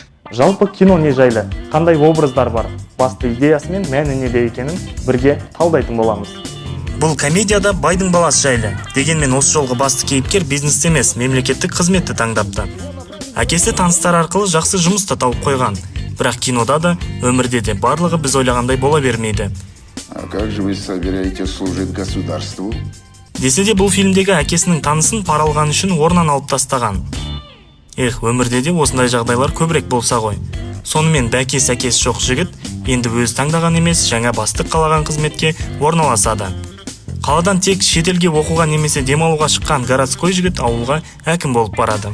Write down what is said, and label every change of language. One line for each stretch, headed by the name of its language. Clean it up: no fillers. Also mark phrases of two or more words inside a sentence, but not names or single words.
Kazakh: Жалпы кино не жайлы, қандай образдар бар, басты идеясы мен мәні неде екенін бірге талдайтын боламыз. Бұл комедияда байдың баласы жайлы. Дегенмен осы жолғы басты кейіпкер бизнесте емес, мемлекеттік қызметті таңдапты. Әкесі таныстар арқылы жақсы жұмысты тауып қойған. Бірақ кинода да, өмірде де барлығы біз ойлағандай бола бермейді.
Russian: А как же вы собираетесь служить государству?
Kazakh: Десе де бұл фильмдегі әкесінің танысын пара алған үшін орнынан алып тастаған. Өмірде де осындай жағдайлар көбірек болса ғой. Сонымен бәкес-әкес жоқ жігіт енді өз таңдаған емес, жаңа бастық қалаған қызметке орналасады. Қаладан тек шетелге оқуға немесе демалуға шыққан городской жігіт ауылға әкім болып барады.